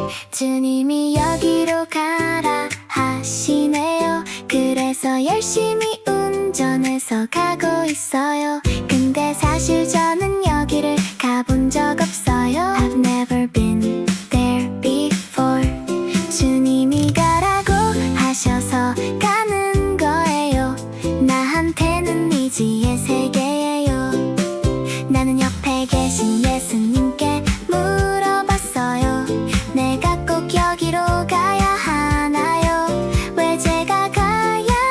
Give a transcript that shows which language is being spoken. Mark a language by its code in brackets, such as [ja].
[ko] 주님이 여기로 가라 하시네요. 그래서 열심히 운전해서 가고 있어요. 근데 사실 저는 여기를 가본 적 없어요. [en] I've never been there before. [ko] 주님이 가라고 하셔서 가는 거예요. 나한테는 미지의 세계예요. 나는 옆에 계신 예수님께 물어봤어요. 내가 꼭 여기로 가야 하나요? 왜 제가 가야